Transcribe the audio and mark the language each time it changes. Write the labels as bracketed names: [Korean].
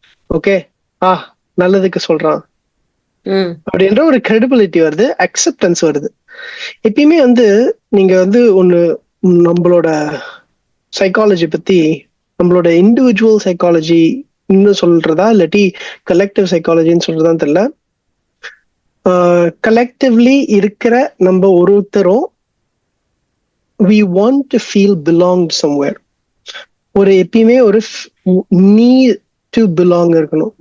[Tamil] Okay, நல்லதுக்கு சொல்றான் அப்படின்ற ஒரு கிரெடிபிலிட்டி வருது, அக்செப்டன்ஸ் வருது. எப்பயுமே வந்து நீங்க வந்து ஒண்ணு, நம்மளோட சைக்காலஜி பத்தி, நம்மளோட இண்டிவிஜுவல் சைக்காலஜி இன்னும் சொல்றதா இல்லாட்டி கலெக்டிவ் சைக்காலஜின்னு சொல்றதான்னு தெரியல. கலெக்டிவ்லி இருக்கிற நம்ம ஒருத்தரும் [English] we want to feel belonged somewhere. [Tamil] ஒரு எப்பயுமே ஒரு [English] need to belong [Tamil] இருக்கணும்.